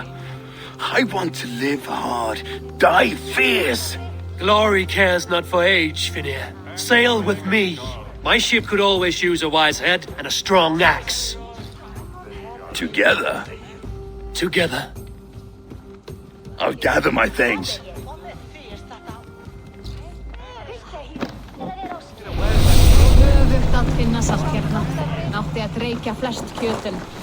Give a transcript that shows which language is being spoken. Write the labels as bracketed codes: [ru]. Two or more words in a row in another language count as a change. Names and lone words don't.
[en] I want to live hard, die fierce. Glory cares not for age, Finia. Sail with me. My ship could always use a wise head and a strong axe. Together? Together. I'll gather my things. [is] Öfugt að finna saltkjarna. Átti að reykja flest kjötin.